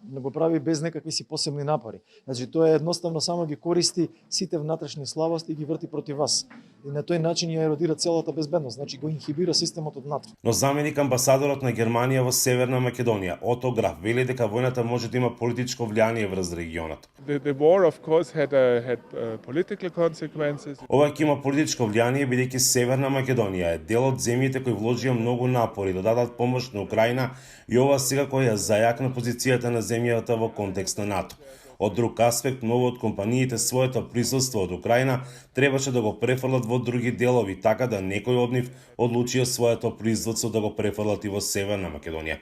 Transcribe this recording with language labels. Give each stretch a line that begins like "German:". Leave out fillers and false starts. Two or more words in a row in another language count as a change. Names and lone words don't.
Macedonian: Не го прави без некакви си посебни напори. Значи тоа е едноставно само ги користи сите внатрешни слабости и ги врти против вас. И на тој начин ја еродира целата безбедност, значи го инхибира системот од НАТО. Но заменик амбасадорот на Германија во Северна Македонија, Ото Граф, вели дека војната може да има политичко влијание врз регионот.
English: The war of course had political consequences.
Macedonian: Ова ќе има политичко влијание бидејќи Северна Македонија е дел од земјите кои вложија многу напори да дадат помош на Украина и ова секако ја зајакна позицијата на земјата во контекст на НАТО. Од друг аспект, многу од компаниите своето присуство од Украина требаше да го префрлат во други делови, така да некои од нив одлучија своето производство да го префрлат и во Северна Македонија.